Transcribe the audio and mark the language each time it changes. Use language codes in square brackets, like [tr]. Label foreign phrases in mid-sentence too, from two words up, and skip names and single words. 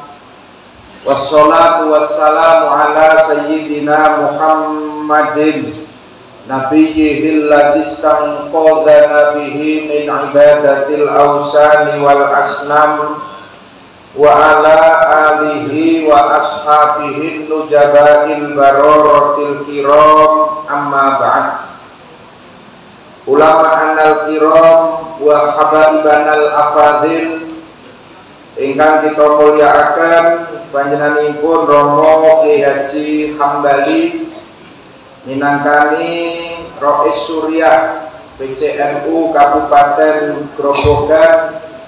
[ar] والصلاة والسلام على سيدنا محمد نبيه الذي استنقذ به من عبادة الأوثان والأصنام وعلى آله وأصحابه نجباء البررة الكرام أما بعد. علماءنا الكرام وحبائبنا الأفاضل [jv] ingkang kita mulyakaken panjenenganipun Romo Ki Haji Hambali minangkani Rais Suriah PCNU Kabupaten Grobogan,